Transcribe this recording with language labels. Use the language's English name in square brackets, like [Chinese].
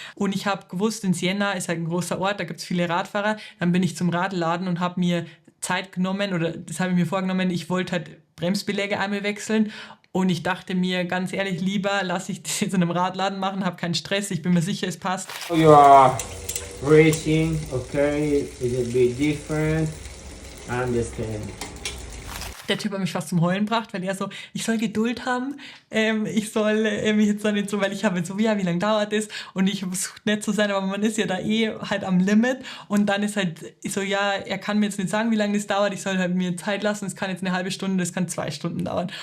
[German] Und ich habe gewusst, in Siena ist halt ein großer Ort, da gibt es viele Radfahrer. Dann bin ich zum Radladen und habe mir Zeit genommen, oder das habe ich mir vorgenommen, ich wollte halt Bremsbeläge einmal wechseln. Und ich dachte mir, ganz ehrlich, lieber lasse ich das jetzt in einem Radladen machen, habe keinen Stress, ich bin mir sicher, es passt. [English] You are racing, okay, it's a bit different, I understand. [German] Der Typ hat mich fast zum Heulen gebracht, weil er so, ich soll Geduld haben, ich soll mich jetzt noch nicht so, weil ich habe jetzt so, ja, wie lange dauert das? Und ich versuche nett zu sein, aber man ist ja da halt am Limit. Und dann ist halt so, ja, er kann mir jetzt nicht sagen, wie lange das dauert, ich soll halt mir Zeit lassen, es kann jetzt eine halbe Stunde, das kann 2 Stunden dauern.